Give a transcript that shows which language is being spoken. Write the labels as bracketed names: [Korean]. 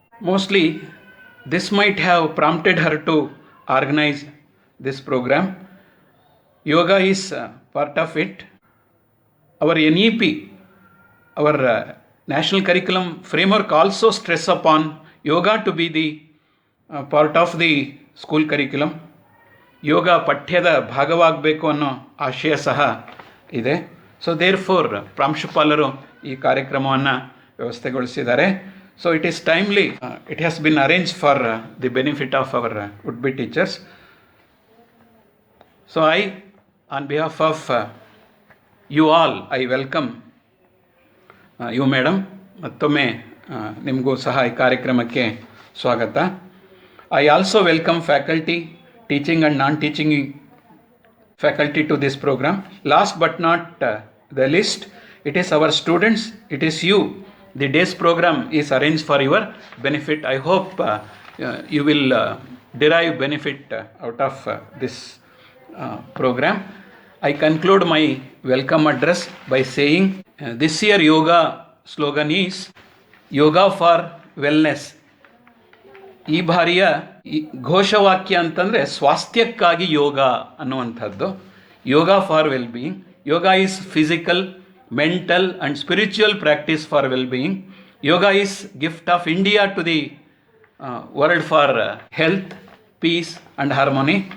[English] Mostly, this might have prompted her to organize this program. Yoga is part of it. Our NEP, our National Curriculum Framework also stress upon yoga to be the part of the school curriculum. [Kannada] ಯೋಗ ಪಠ್ಯದ ಭಾಗವಾಗಬೇಕು ಅನ್ನೋ ಆಶಯ ಸಹ ಇದೆ. So there four ಪ್ರಾಂಶುಪಾಲರು ಈ ಕಾರ್ಯಕ್ರಮವನ್ನು ವ್ಯವಸ್ಥೆಗೊಳಿಸಿದ್ದಾರೆ. [English] So it is timely, it has been arrange for the benefit of our would be teachers. So I on behalf of you all I welcome you madam. [Kannada] ಮತ್ತೊಮ್ಮೆ ನಿಮಗೂ ಸಹ ಈ ಕಾರ್ಯಕ್ರಮಕ್ಕೆ ಸ್ವಾಗತ. [English] I also welcome faculty, teaching and non-teaching faculty to this program. Last but not the least, it is our students, it is you. The day's program is arranged for your benefit. I hope you will derive benefit out of this program. I conclude my welcome address by saying this year yoga slogan is Yoga for Wellness. [Kannada] ಈ ಬಾರಿಯ ಘೋಷವಾಕ್ಯ ಅಂತಂದರೆ ಸ್ವಾಸ್ಥ್ಯಕ್ಕಾಗಿ ಯೋಗ ಅನ್ನುವಂಥದ್ದು. [English] Yoga for well being. Yoga is physical, mental and spiritual practice for well being. Yoga is gift of India to the world for health, peace and harmony.